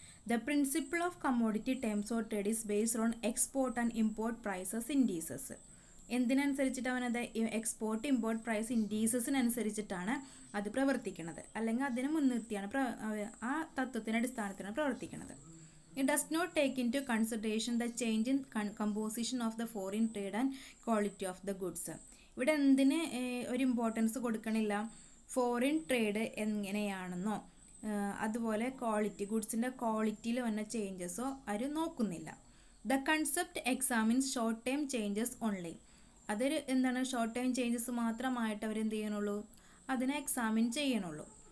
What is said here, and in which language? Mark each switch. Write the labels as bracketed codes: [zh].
[en] The principle of commodity terms of trade is based on export and import prices indices. [ml] എന്തിനനുസരിച്ചിട്ട് അവനത് export import price ഇൻഡീസസിനനുസരിച്ചിട്ടാണ് അത് പ്രവർത്തിക്കുന്നത്, അല്ലെങ്കിൽ അതിനെ മുൻനിർത്തിയാണ് ആ തത്വത്തിൻ്റെ അടിസ്ഥാനത്തിലാണ് പ്രവർത്തിക്കുന്നത്. [en] It does not take into consideration the change in composition of the foreign trade and quality of the goods. [ml] ഇവിടെ എന്തിന് ഒരു ഇമ്പോർട്ടൻസ് കൊടുക്കണില്ല, ഫോറിൻ ട്രേഡ് എങ്ങനെയാണെന്നോ അതുപോലെ ക്വാളിറ്റി ഗുഡ്സിൻ്റെ ക്വാളിറ്റിയിൽ വന്ന ചേഞ്ചസോ അവർ നോക്കുന്നില്ല. [en] The concept examines short time changes only. [ml] അതൊരു എന്താണ്, ഷോർട്ട് ടൈം ചേഞ്ചസ് മാത്രമായിട്ട് അവരെന്ത് ചെയ്യണുള്ളൂ, അതിനെ എക്സാമിൻ ചെയ്യണുള്ളൂ.